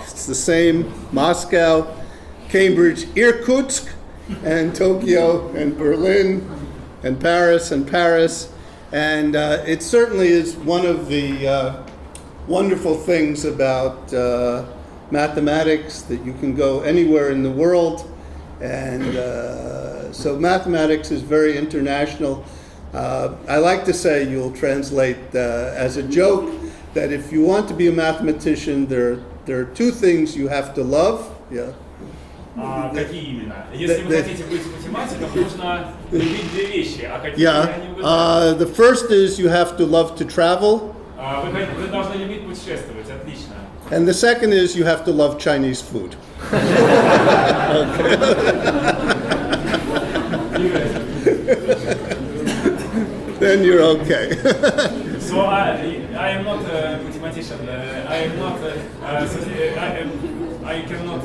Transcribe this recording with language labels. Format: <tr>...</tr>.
<en>It's the same Moscow, Cambridge, Irkutsk, and Tokyo, and Berlin, and Paris, and it certainly is one of the wonderful things about mathematics, that you can go anywhere in the world, and so mathematics is very international. I like to say, you'll translate as a joke, that if you want to be a mathematician, there are two things you have to love. Yeah.</en> <ru>Какие именно? Если вы хотите быть математиком, нужно любить две вещи. А какие они угадали?</ru> <en>The first is you have to love to travel.</en> <ru>Вы должны любить путешествовать, отлично.</ru> <en>And the second is you have to love Chinese food. Then you're okay. So I am not a mathematician. I am not. I cannot.</en>